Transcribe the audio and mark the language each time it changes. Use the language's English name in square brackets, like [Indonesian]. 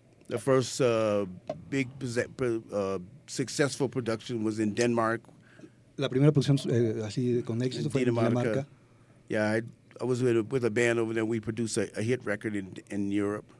[English] The first big successful production was in Denmark. [Spanish] La primera producción así con éxito fue en Dinamarca. [English] Yeah, I was with a band over there. We produced a hit record in Europe.